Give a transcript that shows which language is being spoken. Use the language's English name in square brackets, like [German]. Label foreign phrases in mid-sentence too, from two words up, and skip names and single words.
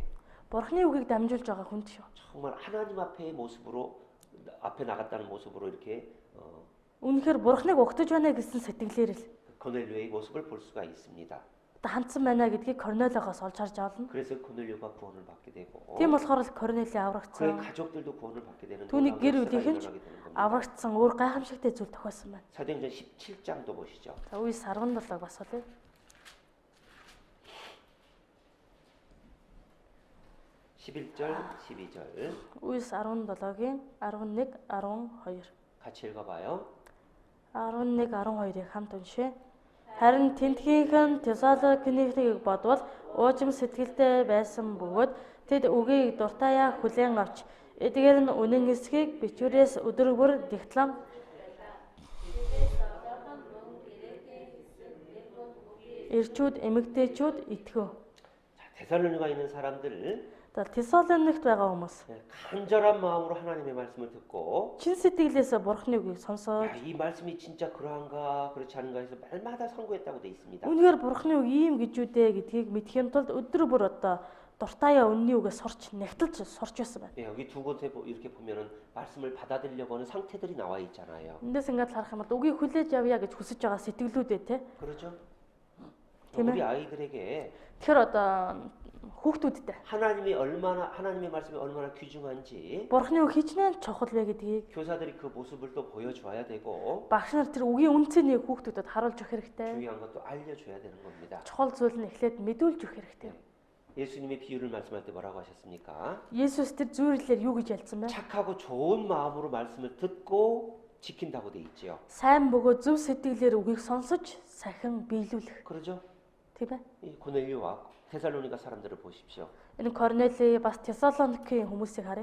[Mongolian] Бурхны үгийг дамжуулж байгаа хүнд шүү. [Korean] 정말 하나님 앞에 모습으로 앞에 나갔다는 모습으로 이렇게 [Mongolian] Үнэхээр Бурхныг угтаж байна гэсэн сэтгэлээр л [Korean] 고넬료의 모습을 볼 수가 있습니다. [Mongolian] одоо хандсан байна гэдгийг Корнелиогоос олж харж авна. [Korean] 그래서 고넬료가 구원을 받게 되고 [Mongolian] Тийм болохоор л Корнели [Korean] 그의 [Mongolian] аврагдсан. [Korean] 가족들도 구원을 받게 되는 [Mongolian] Түүний гэр [Korean] 놀라운 역사가 [Mongolian] бүлийнхэн ч [Korean] 일어나게 되는 겁니다. [Mongolian] аврагдсан өөр гайхамшигтай зүйл тохиолсон байна. [Korean] 사도행전 17장도 보시죠. [Mongolian] За үе 17 бас болъё. [Korean] 11절, 12절 [Mongolian] Үе 17-гийн 11, 12. [Korean] 같이 읽어봐요. [Mongolian] 11, 12-ыг хамт уншъя. Харин тентхийнхэн Тесалоникийг бодвол уужим сэтгэлтэй байсан бөгөөд тэд үгийг дуртаяа хүлээн авч эдгээр нь үнэн эсхийг бичвэрээс өдөр бүр дигтлам ирчүүд эмэгтэйчүүд итгэв. [Korean] 자, 데살로니가 있는 사람들 [Mongolian] За Тесалоникт байгаа хүмүүс [Korean] 간절한 마음으로 하나님의 말씀을 듣고 [Mongolian] чин сэтгэлээсээ Бурхны үгийг сонсоод [Korean] 야, 이 말씀이 진짜 그러한가 그렇지 않은가 해서 날마다 상고했다고 돼 있습니다. [Mongolian] үнэхээр Бурхны үг ийм гэж үү дээ гэдгийг мэдхийн тулд өдөр бүр одоо дуртаяа үнний үгээ сурч нэгтэлж сурч байсан байна. [Korean] 예, 여기 두 곳에 이렇게 보면은 말씀을 받아들이려고 하는 상태들이 나와 있잖아요. [Mongolian] Эндээс ингээд харах юм бол үгийг хүлээж авъя гэж хүсэж байгаа сэтгэлүүдээ те. [Korean] 그렇죠? [Mongolian] тийм [Korean] 우리 아이들에게 [Mongolian] Тэгэхээр одоо хүүхдүүдтэй [Korean] 하나님이 얼마나 하나님의 말씀이 얼마나 귀중한지 [Mongolian] Бурхны үг хичнээн чухал вэ гэдгийг [Korean] 교사들이 그 모습을 또 보여줘야 되고 [Mongolian] багш нар тэр үгийн үнцнийг хүүхдүүдэд харуулж өгөх хэрэгтэй. [Korean] 중요한 것도 알려줘야 되는 겁니다. [Mongolian] Чухал зүйл нь эхлээд мэдүүлж өгөх хэрэгтэй. [Korean] 예수님의 비유를 말씀할 때 뭐라고 하셨습니까? [Mongolian] Есүс тэр зүйрлэлээр юу гэж ялсан бэ? [Korean] 착하고 좋은 마음으로 말씀을 듣고 지킨다고 돼 있지요. [Mongolian] Сайн бөгөөд зөв сэтгэлээр үгийг сонсож сахин биелүүлэх. [Korean] 그러죠? [Mongolian] Тийм ээ. [Korean] 이 고넬료와 데살로니가 사람들을 보십시오. [Mongolian] Энэ Корнели бас Тесалоникийн хүмүүсийг харъя.